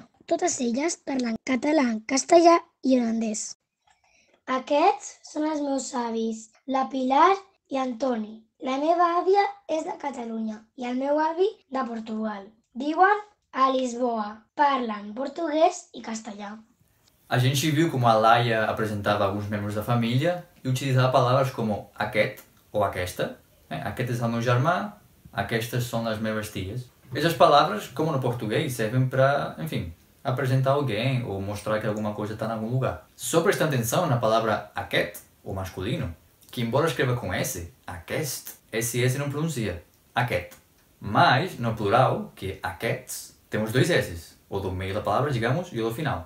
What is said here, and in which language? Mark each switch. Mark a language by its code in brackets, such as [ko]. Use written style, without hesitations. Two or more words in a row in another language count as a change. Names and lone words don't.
[ca] Totes elles parlen català, castellà i holandès. Aquests són els meus avis, la Pilar i Antoni. La meva àvia és de Catalunya i el meu avi de Portugal. Viuen a Lisboa, parlen portuguès i castellà. [pt] A gente viu como a Laia apresentava alguns membros da família e utilizava palavras como aquest ou aquesta. [ca] Aquest és el meu germà, aquestas [pt] são as minhas tias. Essas palavras, como no português, servem para, enfim, apresentar alguém ou mostrar que alguma coisa está em algum lugar. Só prestando atenção na palavra aquest, o masculino, que embora escreva com S, aquest, esse S não pronuncia, aquest. Mas, no plural, que é aquests, temos dois S's, o do meio da palavra, digamos, e o do final.